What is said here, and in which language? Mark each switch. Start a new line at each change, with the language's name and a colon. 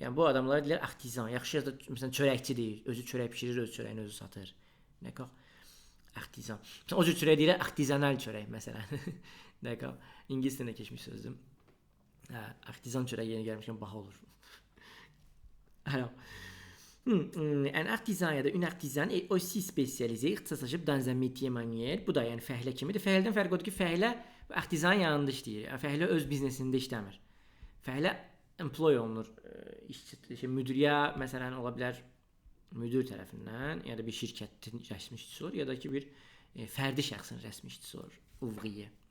Azerbaijani: Yəni bu adamlar deyirlər artisan, yaxşı da məsələn çörəkçidir, özü çörək bişirir, öz çörəyini özü satır. D'accord? Artisan. O cür çörək deyirlər artizanal çörək məsələn. D'accord? İngiliscədə keçmiş sözdür. Hə, artisan çörək yeni gəlmişkən baha olur.
French: Alors, un artisan
Azerbaijani: ya da
French: une artisane est aussi spécialisé,
Azerbaijani: ixtisaslaşıb
French: dans un métier manuel.
Azerbaijani: Bu da yəni fəhlə kimidir. Fəhlədən fərqi odur ki, fəhlə artisan yanında işləyir. Yəni fəhlə öz biznesində işləmir. Fəhlə employ olunur. Müdiriyə məsələn ola bilər, müdür tərəfindən ya da bir şirkətin rəsmi işçisi olur ya da ki bir fərdi şəxsin rəsmi işçisi olur. Ouvrier.